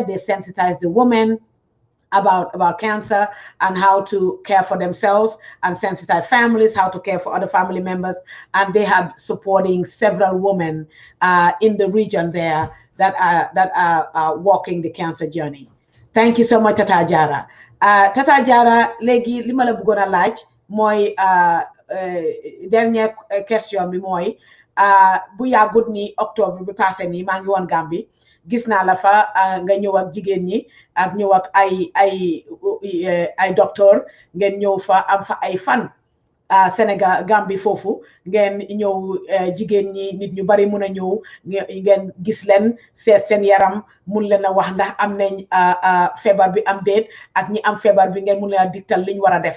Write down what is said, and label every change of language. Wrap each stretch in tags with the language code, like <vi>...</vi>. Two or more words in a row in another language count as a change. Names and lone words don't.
<en>They sensitize the women about cancer and how to care for themselves, and sensitize families how to care for other family members. And they have supporting several women in the region there that are walking the cancer journey. Thank you so much, Tata Jara.</en> <wo>Tata Jara, léegi li ma la bëggoon a laaj mooy</wo> <fr>dernière question</fr> <wo>bi mooy bu yàggut ni octobre bi passé nii maa ngi woon Gambie, gis naa la fa nga ñëw ak jigéen ñi ak ñëw ak ay docteur ngeen ñëw fa am fa ay fan Sénégal Gambie foofu ngeen ñëw jigéen ñi nit ñu bari mun a ñëw ngeen gis leen seet seen yaram mun leen a wax ndax am nañ feebar bi am déet, ak ñi am feebar bi ngeen mun leen a digtal liñ war a def.</wo>